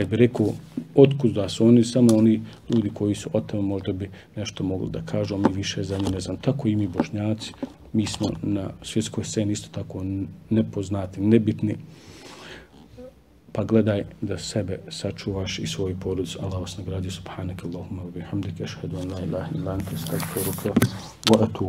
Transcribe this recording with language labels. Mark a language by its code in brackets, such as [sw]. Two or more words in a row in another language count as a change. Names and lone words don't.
[bs] Kad bi rekao otkud da su oni, samo oni ljudi koji su o tome možda bi nešto mogli da kažu, a mi više za njih ne znam. Tako i mi Bošnjaci, mi smo na svjetskoj sceni isto tako nepoznati, nebitni. Pa gledaj da sebe sačuvaš i svoju porodicu. Allah vas nagradio. [ar] سبحانك اللهم وبحمدك أشهد أن لا إله إلا أنت أستغفرك وأتوب